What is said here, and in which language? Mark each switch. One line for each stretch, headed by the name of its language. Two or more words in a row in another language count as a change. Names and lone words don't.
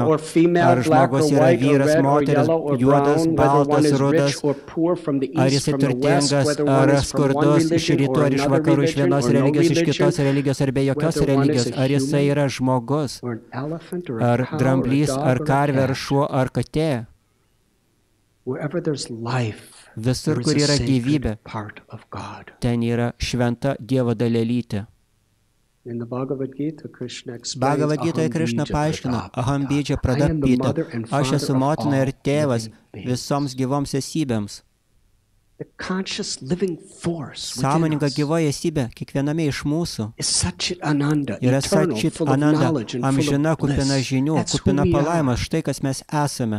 Lithuanian: Ar žmogus yra vyras, moteris, juodas, baltas, rudas, ar jis turtingas, ar skurdus, iš rytų ar iš vakarų, iš vienos religijos, iš kitos religijos, ar be jokios religijos, ar jisai yra žmogus, ar dramblys, ar karvė, ar šuo, ar katė. Visur, kur yra gyvybė, ten yra šventa Dievo dalelytė. Bhagavad Gita Krishna paaiškina,
Sanskrit: अहं बीजप्रदः पिता,
Lithuanian: aš esu motina ir tėvas visoms gyvoms esybėms. Sąmoninga gyvoji esybė kiekviename iš mūsų yra
Sanskrit: सच्चित् आनन्द,
Lithuanian: amžina, kupina žinių, kupina palaimas, štai kas mes esame.